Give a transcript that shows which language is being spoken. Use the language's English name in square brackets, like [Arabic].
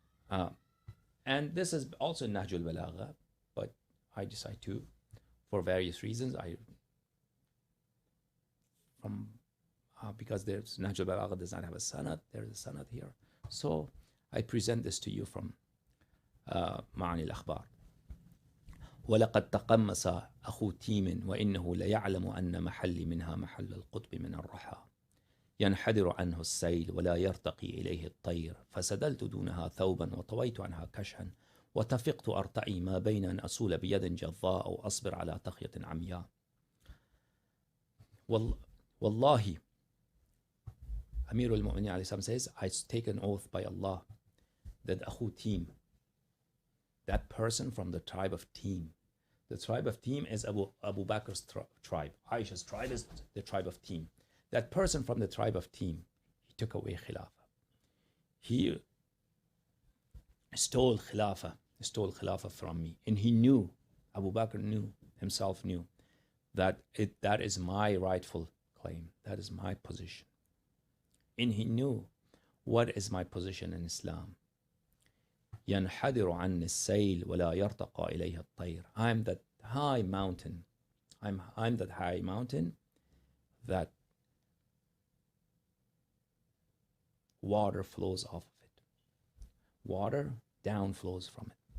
[English] And this is also Nahj al-Balagha, but I decide to, for various reasons, because there's Nahj al-Balagha does not have a sanad, there's a sanad here. So I present this to you from معاني الأخبار. [Arabic] ولقد تقمص أخو تيم وإنه ليعلم أن محلي منها محل القطب من الرحى ينحدر عنه السيل ولا يرتقي إليه الطير فسدلت دونها ثوبا وطويت عنها كشحا وتفقت أرتعي ما بين أن أسول بيد جظاء أو أصبر على تقية عمياء. [English] والله, Amir al-Mumineen عليه السلام says, I take an oath by Allah that Akhu Tim, that person from the tribe of Tim, the tribe of Tim is Abu Bakr's tribe. Aisha's tribe is the tribe of Tim. That person from the tribe of Tim, he took away Khilafah. He stole Khilafah from me. And he knew, Abu Bakr himself knew, that that is my rightful claim. That is my position. And he knew what is my position in Islam. [Arabic] ينحدر عن السيل ولا يرتقى إليه الطير. [English] I'm that high mountain. I'm that high mountain that water flows off of it. Water down flows from it.